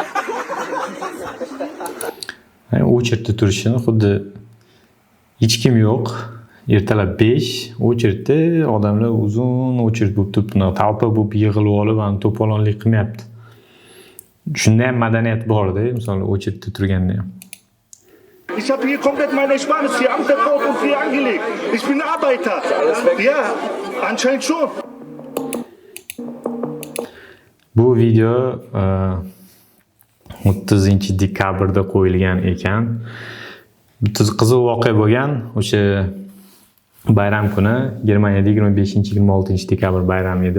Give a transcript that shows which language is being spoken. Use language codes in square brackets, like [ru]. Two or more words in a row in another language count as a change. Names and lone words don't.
[uz] O'chirtda turishini xuddi hech kim yo'q. Ertalab 5 o'chirtda odamlar uzun o'chirt bo'lib turibdi. Talpa bo'lib yig'ilib olib, to'polonlik qilmayapti. Shunda ham madaniyat bor-da, masalan, o'chirtda turganda ham. [de] Ich habe hier komplett meine Ersparnis, hier Amtsverkauf und hier angelegt. Ich bin Arbeiter. Ja, anscheinend schon. [uz] Bu video 30-dekabrda qo'yilgan ekan. Bitta qiziq voqea bo'lgan, o'sha bayram kuni, Germaniyada 25-26-dekabr bayram edi.